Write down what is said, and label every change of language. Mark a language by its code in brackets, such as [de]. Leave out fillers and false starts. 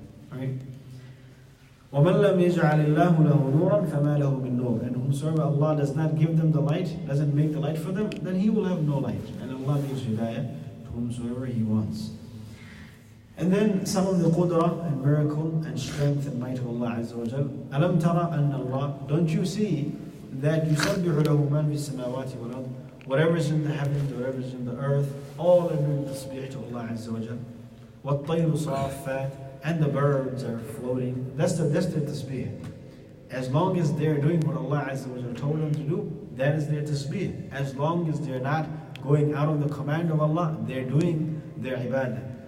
[en] Right? [ar] وَمَنْ لَمْ يَجْعَلِ اللَّهُ لَهُ نُورًا فَمَا لَهُ مِنْ نُورٍ. [en] And whomsoever Allah does not give them the light, doesn't make the light for them, then he will have no light. And Allah gives hidayah to whomsoever He wants. And then some of the qudra and miracle and strength and might of Allah Azza wa Jal. [ar] أَلَمْ تَرَ أَنَّ اللَّهِ. [en] Don't you see that [ar] يُسَبِّحُ لَهُ مَنْ فِي السَّمَاوَاتِ وَالْأَرْضِ. [en] Whatever's in the heavens, whatever's in the earth, all are doing tasbih to Allah Azza wa Jal. [ar] وَالطَّيْرُ صَافَّاتٍ. [en] And the birds are floating. That's their tasbih. As long as they're doing what Allah Azza wa Jalla told them to do, that is their tasbih. As long as they're not going out of the command of Allah, they're doing their ibadah.